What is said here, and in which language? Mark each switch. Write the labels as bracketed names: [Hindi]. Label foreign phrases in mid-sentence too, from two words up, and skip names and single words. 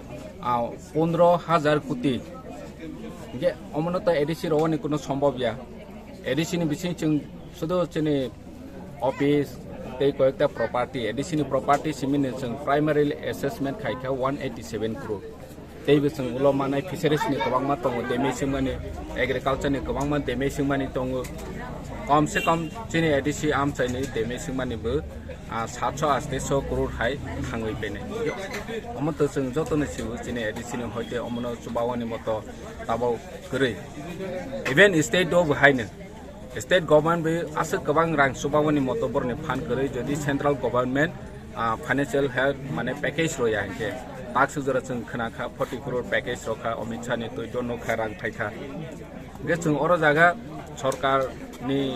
[Bodo] 15,000 कोटी जे अमनत एडिसि रवनि कोनो सम्भवया एडिसिनि बिसिं जों सुदु चिनि ऑफिस ते कयेकटा प्रॉपर्टी एडिसिनि प्रॉपर्टी सिमिनि जों [English] primarily assessment [Bodo] खायखा 187 करोड़ तेबो जों उलो मानाय फिशरिसनि गोबां मा दङ डेमेजिं माने एग्रिकालचारनि गोबां मा डेमेजिं माने दङ [Hindi] कम से कम [Bodo] चिनि एडिसि आमचाइनि डेमेजिं मानेबो 700-800 करोड़ हाय थाङै बेने अमत जों जतन सिउ चिनि एडिसिनि हयते अमनो सुबावनि मतो ताबाव गरै [English] even state [Bodo] दो बहायनो [English] state government [Bodo] बे आसो गोबां रां सुबावनि मतो बरनि फान्ड गरै जदि [English] central government financial help [Bodo] माने पैकेज रया हके ताक्स जरा जों खोनाखा 40 करोड़ पैकेज रखा अमित शाहनि तो जनो खारां फायखा गे जों अर जागा सरकारनि